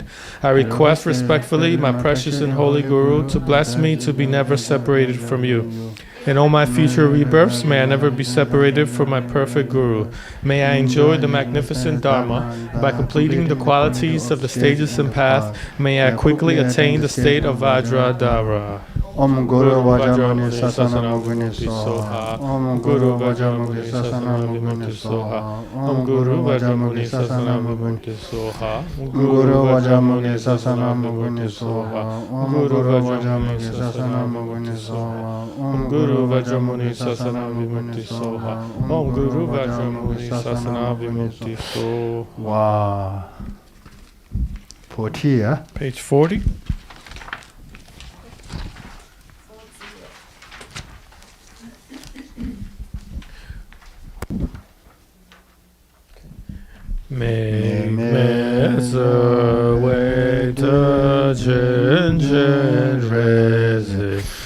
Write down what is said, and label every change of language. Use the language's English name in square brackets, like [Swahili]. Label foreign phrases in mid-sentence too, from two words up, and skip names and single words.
[English] I request respectfully, my precious and holy Guru, to bless me to be never separated from you. In all my future rebirths, may I never be separated from my perfect Guru. May I enjoy the magnificent Dharma. By completing the qualities of the stages and path, may I quickly attain the state of Vajradhara. [Sanskrit] Om Guru Vajramuni Sasana Muguni Soha. Om Guru Vajramuni Sasana Muguni Soha. Om Guru Vajramuni Sasana Muguni Soha. Om Guru Vajramuni Sasana Muguni Soha. Om Guru Vajramuni Sasana Muguni Soha. Om Guru Vajramuni Sasana Muguni Soha. Om Guru Vajramuni Sasana Muguni Soha. [English] Wow. 40, yeah? Page 40. Make me the way to change and raise